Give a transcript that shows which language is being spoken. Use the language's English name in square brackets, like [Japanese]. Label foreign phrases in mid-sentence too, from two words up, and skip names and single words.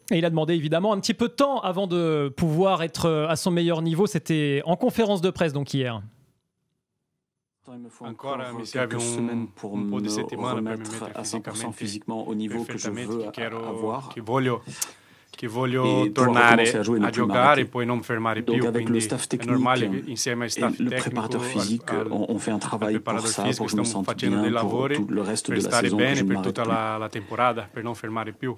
[French] Et il a demandé évidemment un petit peu de temps avant de pouvoir être à son meilleur niveau. C'était en conférence de presse donc hier. Il me faut encore quelques semaines pour me remettre à 100% physiquement au niveau que je veux avoir. [Italian] che voglio tornare a giocare e poi non fermare più, quindi è normale insieme al staff tecnico, al preparatore fisico, stiamo facendo dei lavori per stare bene per tutta la temporada, per non fermare più.